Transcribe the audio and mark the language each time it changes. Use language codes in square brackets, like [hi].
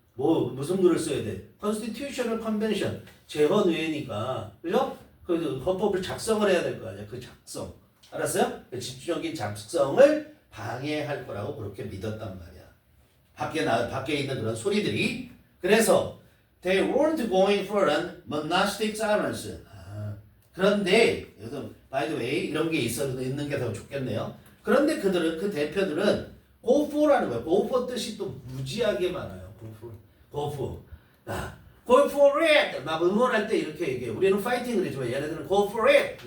[ko] 무슨 글을 써야 돼? Constitutional Convention. 재헌의회니까. 그죠? 그 헌법을 작성을 해야 될 거 아니야. 그 작성. 알았어요? 집중적인 작성을 방해할 거라고 그렇게 믿었단 말이야. 밖에 있는 그런 소리들이. 그래서 [en] they weren't going for an monastic silence. [ko] 그런데 여기서 [en] by the way [ko] 이런 게 있는 게 더 좋겠네요. 그런데 그 대표들은 go for라는 거예요. go for 뜻이 또 무지하게 많아요. [en] go for. go for it. [ko] 막 응원할 때 이렇게 얘기해요. 우리는 fighting을 해주면 얘네들은 [en] go for it.